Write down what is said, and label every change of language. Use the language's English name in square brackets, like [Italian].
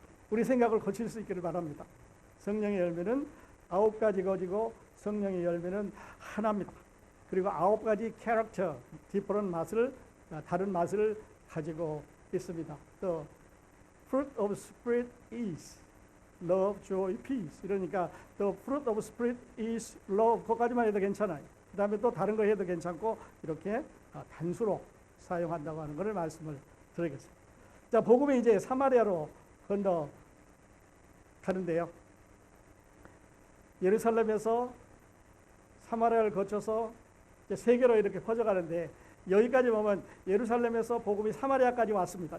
[Korean] 우리 생각을 고칠 수 있기를 바랍니다. 성령의 열매는 9가지 가지고 성령의 열매는 하나입니다. 그리고 9가지 캐릭터, 디퍼런 맛을, 다른 맛을 가지고 있습니다. [English] The fruit of Spirit is love, joy, peace. [Korean] 이러니까 [English] the fruit of Spirit is love, [Korean] 그거까지만 해도 괜찮아요. 그 다음에 또 다른 거 해도 괜찮고, 이렇게 단수로 사용한다고 하는 것을 말씀을 드리겠습니다. 자, 복음이 이제 사마리아로 건너가는데요. 예루살렘에서 사마리아를 거쳐서 이제 세계로 이렇게 퍼져가는데, 여기까지 보면 예루살렘에서 복음이 사마리아까지 왔습니다.